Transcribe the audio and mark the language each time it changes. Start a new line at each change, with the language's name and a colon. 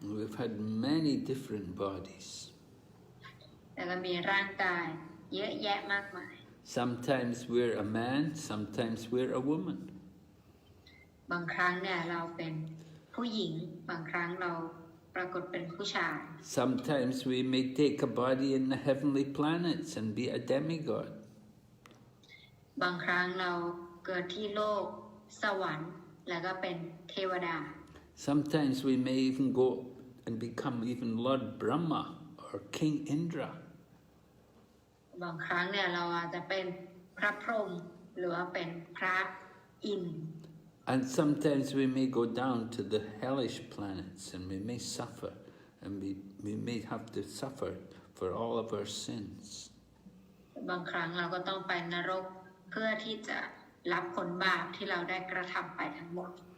English: We've had many different bodies.
Thai: แต่ก็มีร่างกายเยอะแยะมากมาย
English: Sometimes we're a man, sometimes we're a woman.
Thai: บางครั้งเนี่ยเราเป็นผู้หญิงบางครั้งเราปรากฏเป็นผู้ชาย
English: Sometimes we may take a body in the heavenly planets and be a demigod.
Thai: บางครั้งเราเกิดที่โลกสวรรค์แล้วก็เป็นเทวดา
English: Sometimes we may even go and become even Lord Brahma or King Indra.
Thai: บางครั้งเนี่ยเราอาจจะเป็นพระพรหมหรือว่าเป็นพระอินทร์
English: And sometimes we may go down to the hellish planets and we may suffer and we may have to suffer for all of our sins.
Thai: บางครั้งเราก็ต้องไปนรกเพื่อที่จะรับผลบาปที่เราได้กระทำไปทั้งหมด